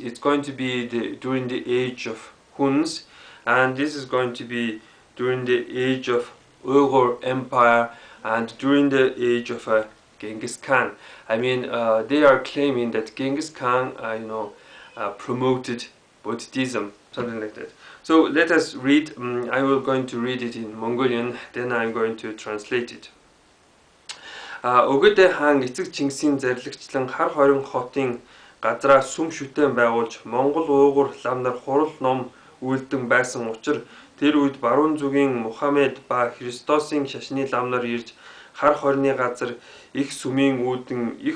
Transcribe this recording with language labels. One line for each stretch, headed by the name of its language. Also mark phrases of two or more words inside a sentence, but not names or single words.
English: It's going to be during the age of Huns, and this is going to be during the age of Mongol Empire and during the age of Chingis Khan. They are claiming that Chingis Khan promoted Buddhism, something like that. So let us read. I will going to read it in Mongolian, then I'm going to translate it.
Mongolian: Өгөөдэй хаан эцэг Чингисийн зарлагчлан хар хорин хотын газраа сүм шүтэн байгуулж Монгол уугур лам нар хурал ном үйлдэн байсан учраас тэр үед баруун зүгийн Мухаммед ба Христосын шашны лам нар ирж хар хорины газар их сүмийн үүдэн их